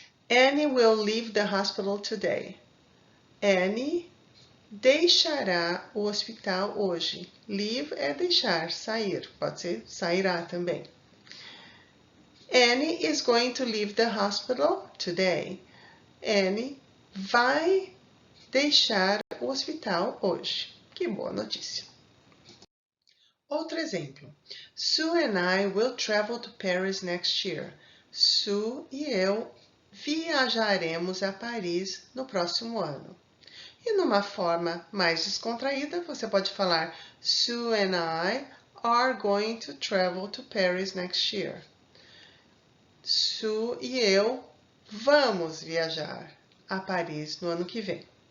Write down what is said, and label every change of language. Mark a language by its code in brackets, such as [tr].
[en] Annie will leave the hospital today. [pt] Annie deixará o hospital hoje. Leave é deixar, sair. Pode ser sairá também. [en] Annie is going to leave the hospital today. [pt] Annie vai deixar o hospital hoje. Que boa notícia. Outro exemplo. [en] Sue and I will travel to Paris next year. [pt] Sue e eu viajaremos a Paris no próximo ano. E numa forma mais descontraída, você pode falar [en] Sue and I are going to travel to Paris next year. [pt] Sue e eu vamos viajar a Paris no ano que vem.